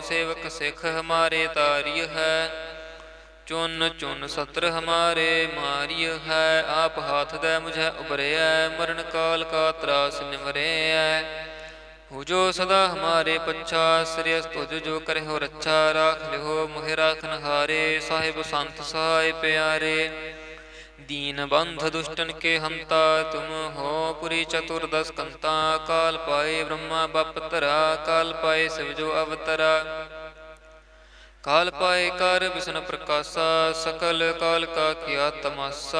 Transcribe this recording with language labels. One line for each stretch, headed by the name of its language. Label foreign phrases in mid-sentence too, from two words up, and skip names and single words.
Braj: ਸੇਵਕ ਸਿੱਖ ਹਮਾਰੇ ਤਾਰਿਯ ਹੈ, ਚੁਨ ਚੁਨ ਸਤਰ ਹਮਾਰੇ ਮਾਰਿਯ ਹੈ। ਆਪ ਹਾਥ ਦੈ ਮੁਝੈ ਉਬਰਿਐ, ਮਰਨ ਕਾਲ ਕਾ ਤਰਾਸ ਨਿਵਰਿਐ। ਹੋ ਜੋ ਸਦਾ ਹਮਾਰੇ ਪੱਛਾ, ਸ੍ਰਿਯਸ ਤੁਜ ਜੋ ਕਰਿਓ ਰੱਛਾ। ਰਾਖ ਲਿਓ ਮੋਹਿ ਰਾਖਨ ਹਾਰੇ, ਸਾਹਿਬ ਸੰਤ ਸਹਾਇ ਪਿਆਰੇ। दीन बंध दुष्टन के हंता, तुम हो पुरी चतुर्दश कंता। काल पाए ब्रह्मा बप तरा, काल पाए शिव जो अवतरा। काल पाए कर विष्णु प्रकाशा, सकल काल का किया तमाशा।